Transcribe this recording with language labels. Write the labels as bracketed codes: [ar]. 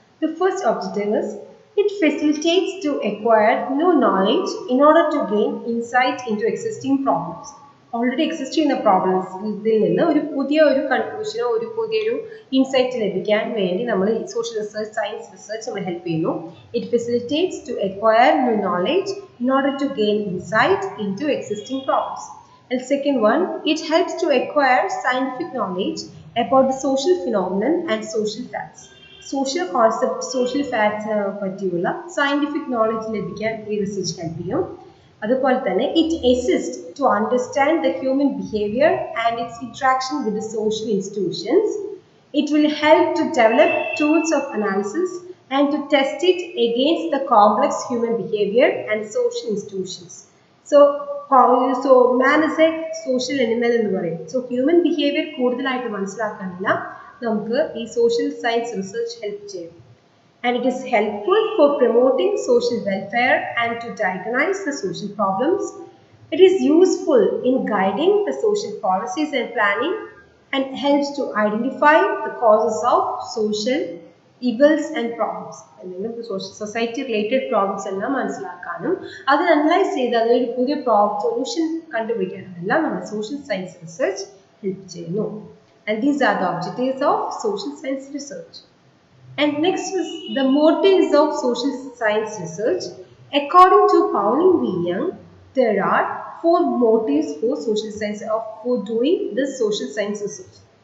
[en] The first objective is it facilitates to acquire new knowledge in order to gain insight into existing problems. Already existing problems [ml] ഇതിൽ നിന്ന് ഒരു പുതിയ ഒരു കൺക്ലൂഷനോ ഒരു പുതിയൊരു ഇൻസൈറ്റ് ലഭിക്കാൻ വേണ്ടി നമ്മൾ സോഷ്യൽ റിസർച്ച് സയൻസ് റിസർച്ച് നമ്മൾ ഹെൽപ്പ് ചെയ്യുന്നു. [en] It facilitates to acquire new knowledge in order to gain insight into existing problems. And second one, it helps to acquire scientific knowledge about the social phenomenon and social facts. Social concept, social facts [ml] പറ്റിയുള്ള [en] scientific knowledge [ml] ലഭിക്കാൻ ഈ research help ചെയ്യും. [en] അതുപോലെ തന്നെ it assist to understand the human behaviour and its interaction with the social institutions. It will help to develop tools of analysis and to test it against the complex human behavior and social institutions. So man is a social animal [ml] എന്ന് പറയും. So human behaviour കൂടുതലായിട്ട് മനസ്സിലാക്കാനുള്ള നമുക്ക് ഈ social science research help ചെയ്യും. [en] And it is helpful for promoting social welfare and to diagnose the social problems. It is useful in guiding the social policies and planning and helps to identify the causes of social evils and problems. [ml] എന്തെങ്കിലും society related problems എല്ലാം മനസ്സിലാക്കാനും അത് analyse ചെയ്ത് അതിനൊരു പുതിയ solution കണ്ടുപിടിക്കാനും എല്ലാം നമ്മൾ സോഷ്യൽ സയൻസ് റിസർച്ച് ഹെൽപ്പ് ചെയ്യുന്നു. [en] And these are the objectives of social science research. And next is the motives of social science research. According to Pauline V. Young, there are 4 motives for social science for doing this social science research.